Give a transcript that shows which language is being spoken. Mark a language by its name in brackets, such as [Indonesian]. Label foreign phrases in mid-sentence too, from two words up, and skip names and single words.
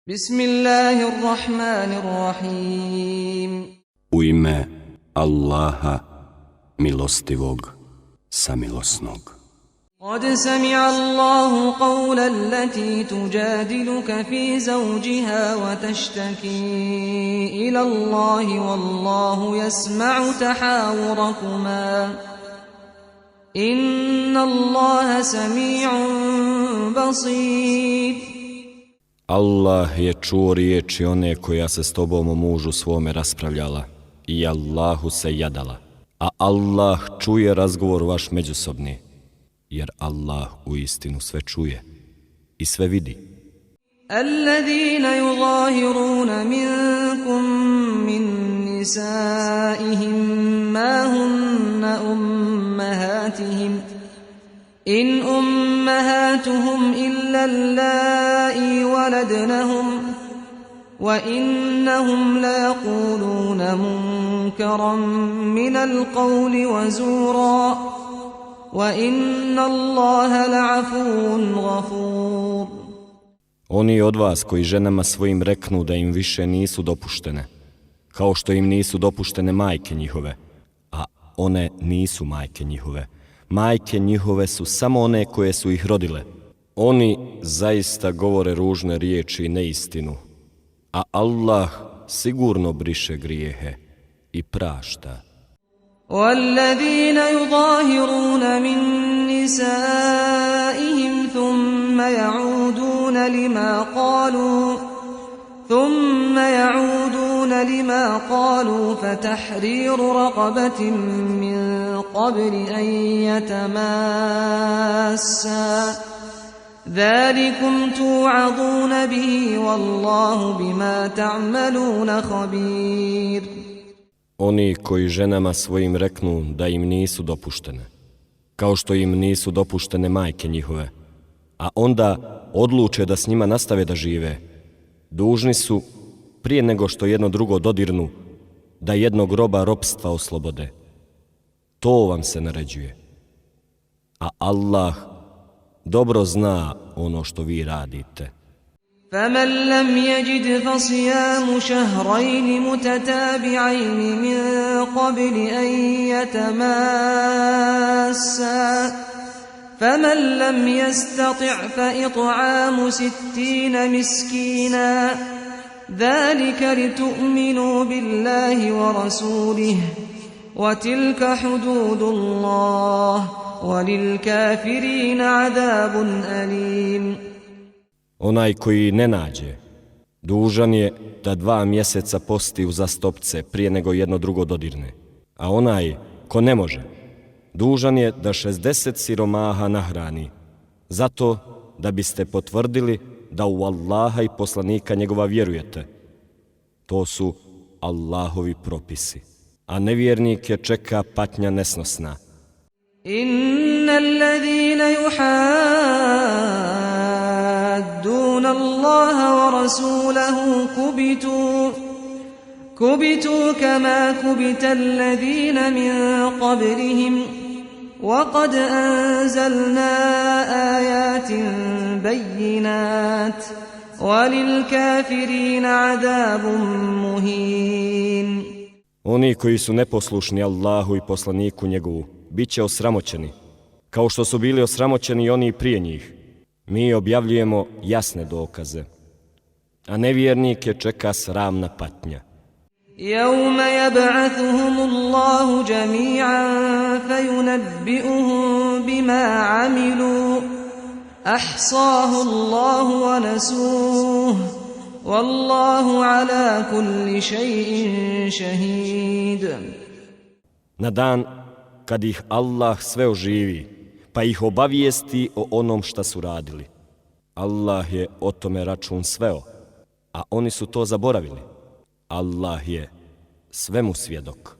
[Arabic] Bismillahirrahmanirrahim. [Bosnian] U ime Allaha, milostivog, samilosnog. [Arabic] قد سمع الله قول التي تجادلك في زوجها وتشتكي إلى الله والله يسمع تحاوركما إن الله سميع بصير. [Bosnian] Allah je čuo riječi one koja se s tobom o mužu svome raspravljala i Allahu se jadala, a Allah čuje razgovor vaš međusobni, jer Allah u istinu sve čuje i sve vidi. [Arabic] الذين يظاهرون منكم من نسائهم ما هن أمهاتهم إن أمهاتهم إلا اللائي ولدنهم وإنهم ليقولون منكرا من القول وزورا وإن الله لعفو غفور. [Bosnian] Oni od vas koji ženama svojim reknu da im više nisu dopuštene, kao što im nisu dopuštene majke njihove, a one nisu majke njihove. Majke njihove su samo one koje su ih rodile. Oni zaista govore ružne riječi i neistinu, a Allah sigurno briše grijehe i prašta. [Arabic] والذين يظاهرون من نسائهم ثم يعودون لما قالوا فتحرير رقبة من قبل أن يتماسا ذلكم توعظون به والله بما تعملون خبير. [Bosnian] Oni koji ženama svojim reknu da im nisu dopuštene, kao što im nisu dopuštene majke njihove, a onda odluče da s njima nastave da žive, dužni su, prije nego što jedno drugo dodirnu, da jednog roba ropstva oslobode. To vam se naređuje. A Allah dobro zna ono što vi radite. [Arabic] فمن لم يجد فصيام شهرين متتابعين من قبل أن يتماسا فمن لم يستطع فإطعام 60 مسكينا ذلك لتؤمنوا بالله ورسوله وتلك حدود الله وللكافرين عذاب أليم. [Bosnian] Onaj koji ne nađe, dužan je da 2 mjeseca posti uzastopce prije nego jedno drugo dodirne. A onaj ko ne može, dužan je da 60 siromaha nahrani, zato da biste potvrdili da u Allaha i poslanika njegova vjerujete. To su Allahovi propisi, a nevjernike čeka patnja nesnosna. [Arabic] إن الذين يحادون الله ورسوله كبتوا كما كبت الذين من قبلهم وقد أنزلنا آيات بينات وللكافرين عذاب مهين. [Bosnian] Oni koji su neposlušni Allahu i poslaniku njegovu bit će osramoćeni, kao što su bili osramoćeni i oni prije njih. Mi objavljujemo jasne dokaze, a nevjernike čeka sramna patnja. [Arabic] يَوْمَ يَبْعَثُهُمُ اللَّهُ جَمِيعًا فَيُنَبِّئُهُم بِمَا عَمِلُوا أَحْصَاهُ اللَّهُ وَنَسُوهُ وَاللَّهُ عَلَى كُلِّ شَيْءٍ شَهِيدٌ. [Bosnian] Na dan kad ih Allah sve oživi, pa ih obavijesti o onom šta su radili. Allah je o tome račun sveo, a oni su to zaboravili. Allah je svemu svjedok.